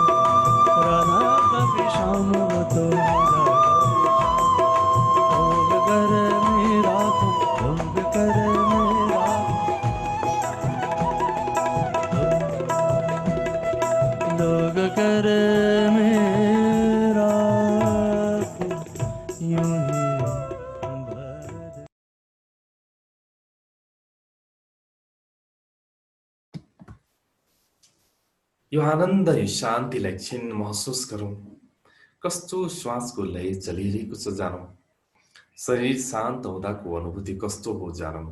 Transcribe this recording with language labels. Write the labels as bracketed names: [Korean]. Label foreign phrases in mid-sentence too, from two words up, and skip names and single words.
[Hindi] राधा कभी शाम वो तो मीरा कभी शाम, लोग करे मेरा लोग करे मेरा यूं ही भर। [Nepali] यो आनन्द, यो शान्तिलाई एकछिन महसुस गरौँ। कस्तो श्वासको लय चलिरहेको छ जानौँ। शरीर शान्त हुँदाको अनुभूति कस्तो हो जानौँ।